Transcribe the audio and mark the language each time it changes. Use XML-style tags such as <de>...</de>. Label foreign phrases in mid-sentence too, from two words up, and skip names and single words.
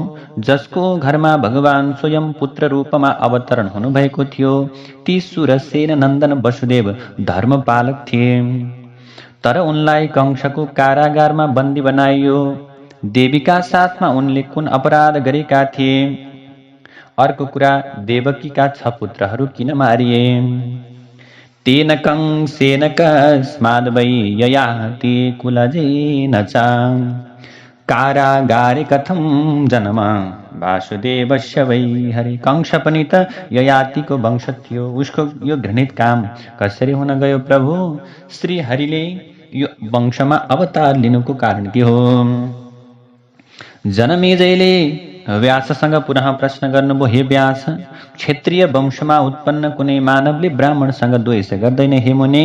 <ne>जसको घरमा भगवान स्वयं पुत्र रूपमा अवतरण हुनुभएको थियो ती सुरसेन नन्दन वसुदेव धर्मपालक थिए। तर उनलाई कंसको कारागारमा बन्दी बनाइयो। देवीका साथमा उनले कुन अपराध गरेका थिए? अर्को कुरा, देवकीका 6 पुत्रहरू किन मारिए?</ne> <sa>तेन कंसेन कस्माद् वै ययाति कुलजेन च कारागारे कथं जन्म वासुदेवस्य वै हरे।</sa> <ne>कंस पनि त ययातिको वंश थियो। उसको यो घृणित काम कसरी हुन गयो प्रभु? श्री हरिले यो वंशमा अवतार लिनुको कारण के हो? जनमेजयले व्याससँग पुनः प्रश्न गर्नुभयो, हे व्यास, क्षेत्रीय वंशमा उत्पन्न कुनै मानवले ब्राह्मणसँग द्वेष गर्दैन हे मुनि।</ne>